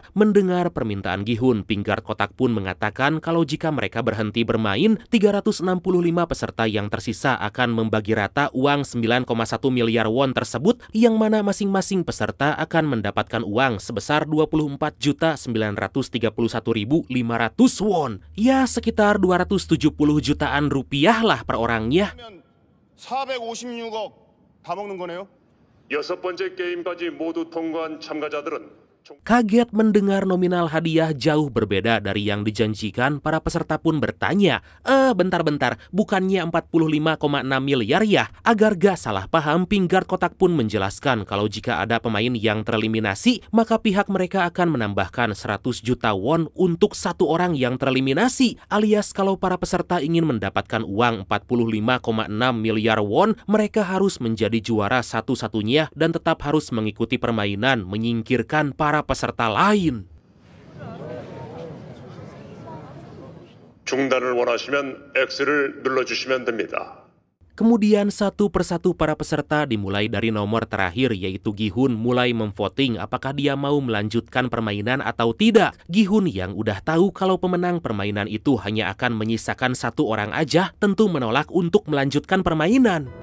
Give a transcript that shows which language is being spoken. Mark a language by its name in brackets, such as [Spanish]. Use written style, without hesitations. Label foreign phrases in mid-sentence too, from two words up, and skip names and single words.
[Indonesian] Mendengar permintaan Gi-hun, [English] pink guard [Indonesian] kotak pun mengatakan kalau jika mereka berhenti bermain, 365 peserta yang tersisa akan membagi rata uang 9,1 miliar won tersebut, yang mana masing-masing peserta akan mendapatkan uang sebesar 24.931.500 won. Ya, sekitar 270 jutaan rupiah lah per orangnya. [Korean] 456억 다 먹는 거네요. 6번째 게임까지 모두 통과한 참가자들은 [Indonesian] Kaget mendengar nominal hadiah jauh berbeda dari yang dijanjikan, para peserta pun bertanya, bentar-bentar, bukannya 45,6 miliar ya? Agar gak salah paham, [English] pink guard [Indonesian] kotak pun menjelaskan kalau jika ada pemain yang tereliminasi, maka pihak mereka akan menambahkan 100 juta won untuk satu orang yang tereliminasi, alias kalau para peserta ingin mendapatkan uang 45,6 miliar won, mereka harus menjadi juara satu-satunya dan tetap harus mengikuti permainan, menyingkirkan para peserta lain. [Korean] 중단을 원하시면 X를 눌러주시면 됩니다. [Indonesian] Kemudian satu persatu para peserta dimulai dari nomor terakhir, yaitu Gi-hun mulai memvoting apakah dia mau melanjutkan permainan atau tidak. Gi-hun yang udah tahu kalau pemenang permainan itu hanya akan menyisakan satu orang aja, tentu menolak untuk melanjutkan permainan.